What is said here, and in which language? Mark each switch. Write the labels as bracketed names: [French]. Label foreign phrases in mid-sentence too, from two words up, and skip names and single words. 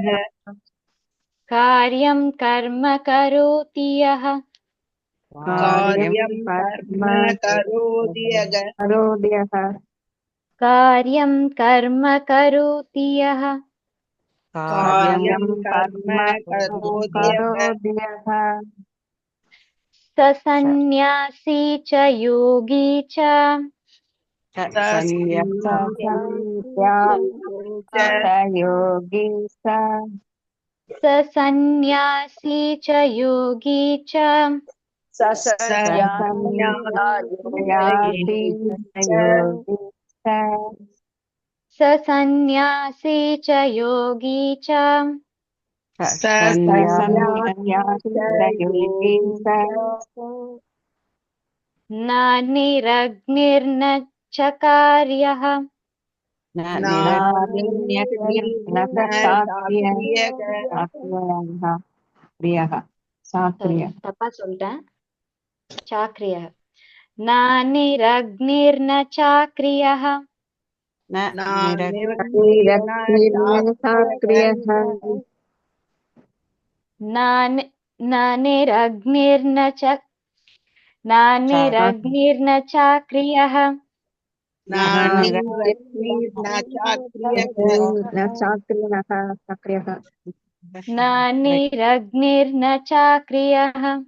[Sanskrit] कार्यं कर्म करोति यः कार्यं कर्म करोति यः कार्यं कर्म करोति यः कार्यं कर्म करोति यः स सन्न्यासी च योगी च स सन्न्यासी च योगी च स सन्न्यासी च योगी च न निरग्निर्न च कार्यः [Tamil] தப்பா சொல்லிட்டேன். [Sanskrit] சாக்ரியः न निरग्निर्न चाक्रियः न निरग्निर्न चाक्रियः न निरग्निर्न चाक्रियः